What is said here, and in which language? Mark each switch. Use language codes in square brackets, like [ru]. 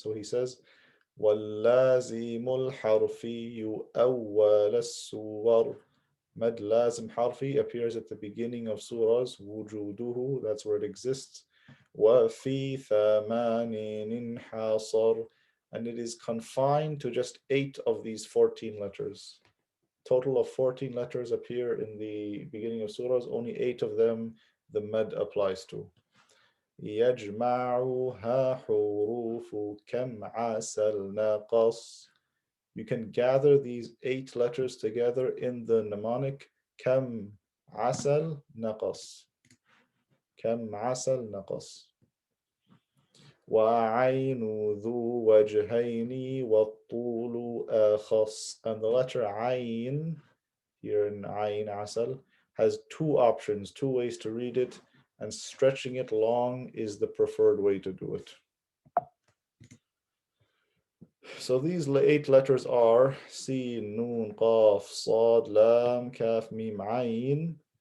[en] So he says, [ar] وَاللَّازِمُ الْحَرْفِيُّ أَوَّلَ السُّوَرِ. [en] Mad lazim harfi appears at the beginning of surahs, wujuduhu, that's where it exists. [ar] وَفِي ثَمَانٍ حَاصَرٍ. [en] And it is confined to just 8 of these 14 letters. Total of 14 letters appear in the beginning of surahs, only 8 of them the mad applies to. [ar] يَجْمَعُهَا حُرُوفُ كَمْ عَسَلْ نَقَص. [en] You can gather these 8 letters together in the mnemonic [ar] كم عسل نقص. كم عسل نقص. وعين ذو وجهين والطول أخص. [en] And the letter عين here in [ar] عين عسل [en] has 2 options, 2 ways to read it, and stretching it long is the preferred way to do it. So these 8 letters are Sin, Nun, Qaf, Sad, Lam, Kaf, Mim, Ayn.